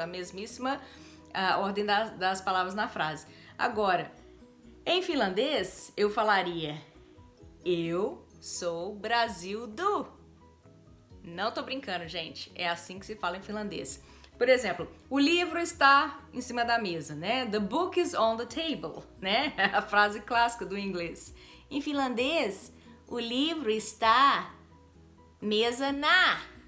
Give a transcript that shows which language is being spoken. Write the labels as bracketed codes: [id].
[pt] A mesmíssima ordem das palavras na frase. Agora, em finlandês, eu falaria eu sou Brasil do. Não tô brincando, gente. É assim que se fala em finlandês. Por exemplo, o livro está em cima da mesa, né? [en] The book is on the table, né? [pt] A frase clássica do inglês. Em finlandês, o livro está mesa na.